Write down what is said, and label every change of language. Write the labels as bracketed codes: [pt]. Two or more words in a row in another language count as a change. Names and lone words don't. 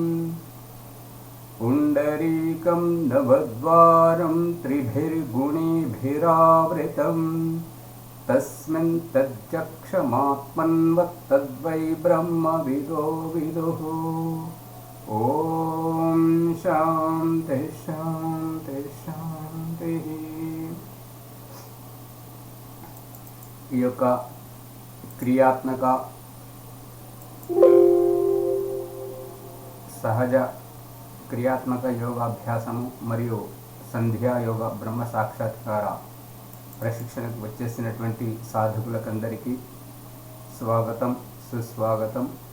[sa] पुण्डरीकं नवद्वारं त्रिभिर्गुणिभिरावृतम् तस्मिन् तज्जक्षमात्मन्वत्तद्वै ब्रह्मविदो विदुः। ओम शांति शांति शांति। [te] ఈ యొక్క క్రియాత్మక సహజ క్రియాత్మక యోగాభ్యాసము మరియు సంధ్యా యోగ బ్రహ్మ సాక్షాత్కార ప్రశిక్షణకు వచ్చేసినటువంటి సాధకులకందరికీ స్వాగతం సుస్వాగతం.